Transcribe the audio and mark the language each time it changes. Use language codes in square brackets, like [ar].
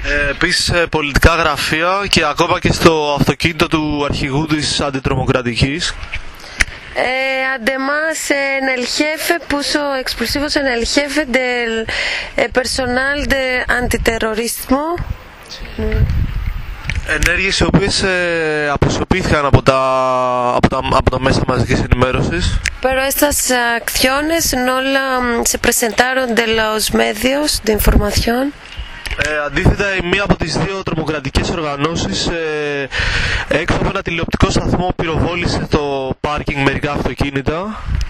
[el] Επίσης σε πολιτικά γραφεία και ακόμα και στο αυτοκίνητο του αρχηγού της αντιτρομοκρατικής. [es] Además, en el jefe puso explosivos en el jefe del personal de antiterrorismo. [el] Ενέργειες οι οποίες αποσιοποιήθηκαν από τα μέσα μαζικής ενημέρωσης. [es] Pero estas acciones no se presentaron de los medios de información. [el] Αντίθετα, η μία από τις δύο τρομοκρατικές οργανώσεις έξω από ένα τηλεοπτικό σταθμό πυροβόλησε το πάρκινγκ μερικά αυτοκίνητα.